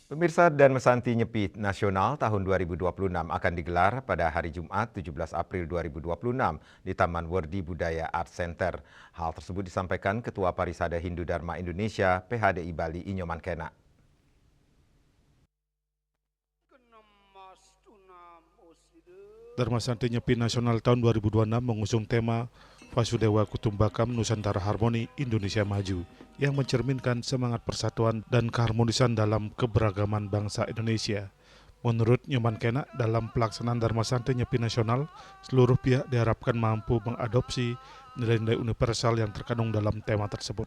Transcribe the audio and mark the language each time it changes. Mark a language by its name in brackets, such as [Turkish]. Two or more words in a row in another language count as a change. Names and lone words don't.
[Indonesian] Pemirsa dan Mesanti Nyepi Nasional tahun 2026 akan digelar pada hari Jumat 17 April 2026 di Taman Wardi Budaya Art Center. Hal tersebut disampaikan Ketua Parisada Hindu Dharma Indonesia PHDI Bali Inyoman Kena. Dharma Santi Nyepi Nasional tahun 2026 mengusung tema Vasudewa Kutumbakam Nusantara Harmoni Indonesia Maju yang mencerminkan semangat persatuan dan keharmonisan dalam keberagaman bangsa Indonesia. Menurut Nyoman Kena, dalam pelaksanaan Dharma Santi Nyepi Nasional, seluruh pihak diharapkan mampu mengadopsi nilai-nilai universal yang terkandung dalam tema tersebut.